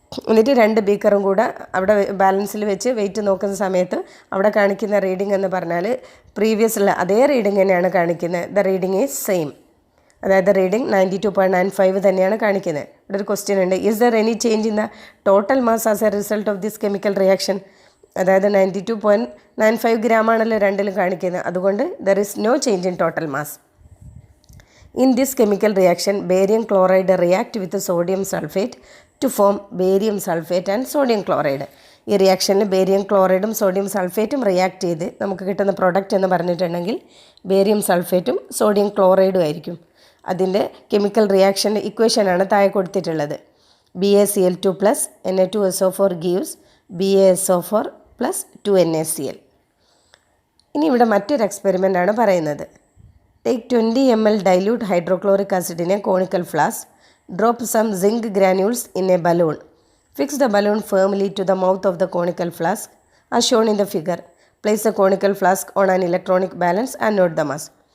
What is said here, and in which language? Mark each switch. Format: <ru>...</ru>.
<ml>എന്നിട്ട് 2 ബീക്കറും കൂടെ അവിടെ ബാലൻസിൽ വെച്ച് വെയിറ്റ് നോക്കുന്ന സമയത്ത് അവിടെ കാണിക്കുന്ന റീഡിംഗ് എന്ന് പറഞ്ഞാൽ പ്രീവിയസുള്ള അതേ റീഡിംഗ് തന്നെയാണ് കാണിക്കുന്നത്.</ml> <en>The reading is same.</en> <ml>അതായത് റീഡിംഗ് 92.95 തന്നെയാണ് കാണിക്കുന്നത്. ഇവിടെ ഒരു ക്വസ്റ്റ്യൻ ഉണ്ട്,</ml> <en>Is there any change in the total mass as a result of this chemical reaction?</en> <ml>അതായത് 92.95 ഗ്രാമാണല്ലോ 2ലും കാണിക്കുന്നത്, അതുകൊണ്ട്</ml> <en>There is no change in total mass. In this chemical reaction, barium chloride react with sodium sulfate to form barium sulfate and sodium chloride.</en> <ml>ഈ റിയാക്ഷനിൽ barium ക്ലോറൈഡും sodium സൾഫേറ്റും react ചെയ്ത് നമുക്ക് കിട്ടുന്ന product എന്ന് പറഞ്ഞിട്ടുണ്ടെങ്കിൽ barium സൾഫേറ്റും sodium ക്ലോറൈഡും ആയിരിക്കും. അതിൻ്റെ കെമിക്കൽ റിയാക്ഷൻ്റെ ഇക്വേഷനാണ് താഴെ കൊടുത്തിട്ടുള്ളത്.</ml> <en>BaCl2 plus Na2SO4 gives BaSO4 plus 2NaCl.</en> <ml>ഇനി ഇവിടെ മറ്റൊരു എക്സ്പെരിമെൻ്റ് ആണ് പറയുന്നത്.</ml> <en>Take 20 ml dilute hydrochloric acid in a conical flask. Drop some zinc granules in a balloon. Fix the balloon firmly to the mouth of the conical flask as shown in the figure. Place the conical flask on an electronic balance and note the mass.</en>